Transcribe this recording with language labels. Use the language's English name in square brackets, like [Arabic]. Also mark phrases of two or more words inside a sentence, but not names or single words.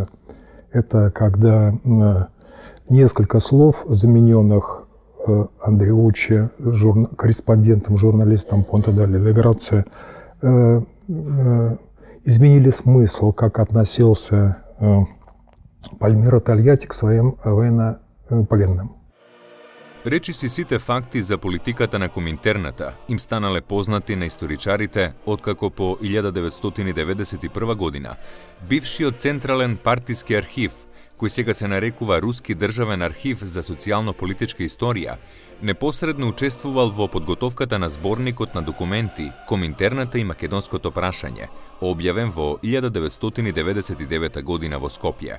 [Russian] Это когда несколько слов, замененных Андреуччи, корреспондентом, журналистом Понте-дель-Операция, изменили смысл, как относился Пальмиро Тольятти к своим военнопленным. [Macedonian] Речиси сите факти за политиката на Коминтерната им станале познати на историчарите откако по 1991 година бившиот Централен партиски архив, кој сега се нарекува Руски државен архив за социјално-политичка историја, непосредно учествувал во подготовката на зборникот на документи Коминтерната и македонското прашање, објавен во 1999 година во Скопје.